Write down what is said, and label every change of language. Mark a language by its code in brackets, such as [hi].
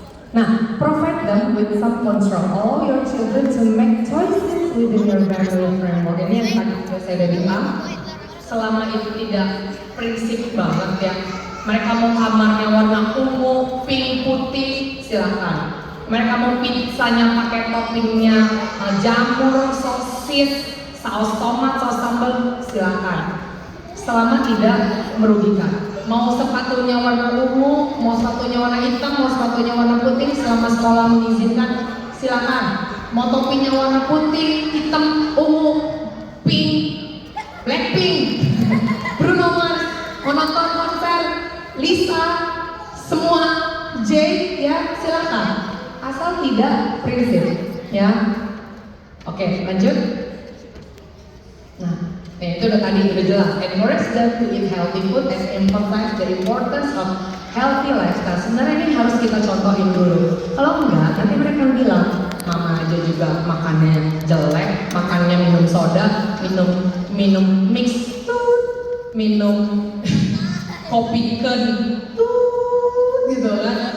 [en] Nah, provide them with some control. All your children to make choices within your family framework. [id] Ini yang tadi saya udah bilang. Selama itu tidak prinsip banget ya. Mereka mau kamarnya warna ungu, pink, putih, silakan. Mereka mau pizzanya pakai toppingnya jamur, sosis, saus tomat, saus sambal, silakan. Selama tidak merugikan. Mau sepatunya warna ungu, mau sepatunya warna hitam, mau sepatunya warna putih, selama sekolah mengizinkan, silakan. Mau topinya warna putih, hitam, ungu, pink, Blackpink, Bruno Mars, mau nonton konser, Lisa, semua J, ya silakan. Asal tidak prinsip, ya. Oke, lanjut. Nah, itu udah tadi udah jelas. [en] Encourage them to eat healthy food and emphasize the importance of healthy lifestyle. [id] Sebenarnya ini harus kita contohin dulu. Kalau enggak, nanti mereka bilang, mama aja juga makannya jelek, makannya minum soda, minum mix, minum kopi gitu kan.